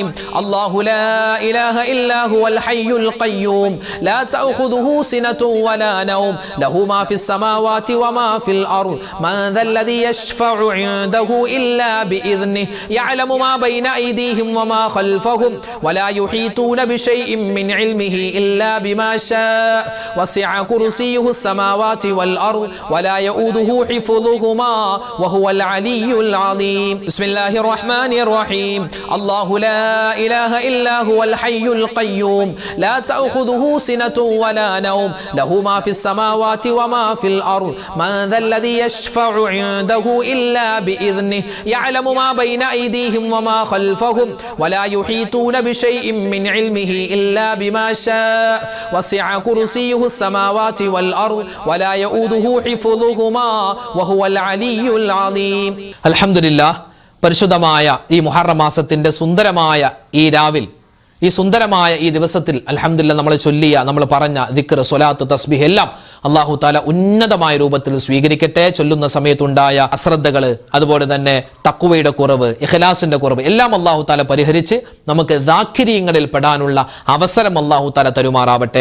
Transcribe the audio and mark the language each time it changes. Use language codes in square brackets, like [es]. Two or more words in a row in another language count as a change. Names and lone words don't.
[ar] الله لا إله إلا هو الحي القيوم لا تأخذه سنة ولا نوم له ما في السماوات وما في الأرض من ذا الذي يشفع عنده إلا بإذنه يعلم ما بين أيديهم وما خلفهم ولا يحيطون بشيء من علمه إلا بما شاء وسع كرسيه السماوات والأرض ولا يؤوده حفظهما وهو العلي العظيم. بسم الله الرحمن الرحمن الرحيم. الله لا إله إلا هو الحي القيوم لا تأخذه سنة ولا نوم له ما في السماوات وما في الأرض من ذا الذي يشفع عنده إلا بإذنه يعلم ما بين أيديهم وما خلفهم ولا يحيطون بشيء من علمه إلا بما شاء وسع كرسيه السماوات والأرض ولا يؤوده حفظهما وهو العلي العظيم. [ml] അൽഹംദുലില്ലാഹ്, പരിശുദ്ധമായ ഈ മുഹറം മാസത്തിന്റെ സുന്ദരമായ ഈ രാവിൽ, ഈ സുന്ദരമായ ഈ ദിവസത്തിൽ അൽഹംദുലില്ലാഹ് നമ്മൾ ചൊല്ലിയ, നമ്മൾ പറഞ്ഞ ദിക്ർ, സ്വലാത്ത്, തസ്ബീഹ് എല്ലാം [ar] الله تعالى [ml] ഉന്നതമായ രൂപത്തിൽ സ്വീകരിക്കട്ടെ. ചൊല്ലുന്ന സമയത്തുണ്ടായ അശ്രദ്ധകള്, അതുപോലെ തന്നെ തഖ്വയുടെ കുറവ്, ഇഖ്ലാസിന്റെ കുറവ് എല്ലാം [ar] الله تعالى [ml] പരിഹരിച്ച് നമുക്ക് ദാക്കിരീങ്ങളിൽ പെടാനുള്ള അവസരം [ar] الله تعالى [ml] തരുമാറാവട്ടെ.